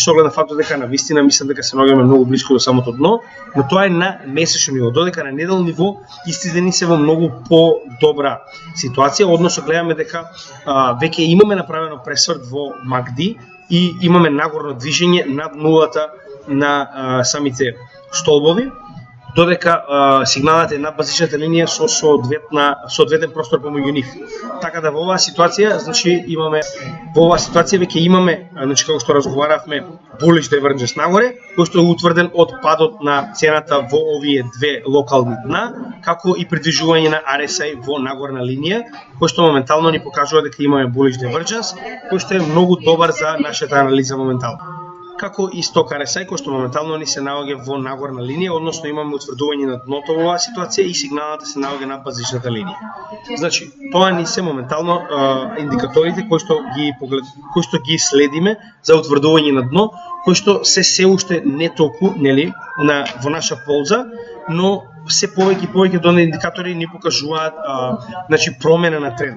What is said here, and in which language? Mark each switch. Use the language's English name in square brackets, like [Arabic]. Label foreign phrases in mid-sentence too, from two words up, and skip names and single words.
[Macedonian] со оглед на фактот дека навистина мислам дека се наоѓаме многу блиску до самото дно, но тоа е на месечно ниво, додека на неделно ниво истите ни се во многу по-добра ситуација, односно гледаме дека веќе имаме направено пресврт во MACD и имаме нагорно движење над нулата на самите столбови, додека сигналната е над базичната линија со соодветен простор помеѓу нив. Така да во оваа ситуација, значи веќе имаме, значи како што разговаравме, [English] bullish divergence [Macedonian] нагоре, кој што е утврден од падот на цената во овие две локални дна, како и придвижување на RSI во нагорна линија, кој што моментално ни покажува дека имаме [English] bullish divergence, [Macedonian] кој што е многу добар за нашата анализа моментално. Како и сток RSI, кој што моментално ни се наоѓа во нагорна линија, односно имаме утврдување на дното во оваа ситуација и сигналната се наоѓа на базичната линија. Значи, тоа ни се моментално индикаторите кои што ги следиме за утврдување на дно, кои што се уште не толку, нели, во наша полза, но се повеќе и повеќе до индикатори ни покажуваат значи промена на трендот.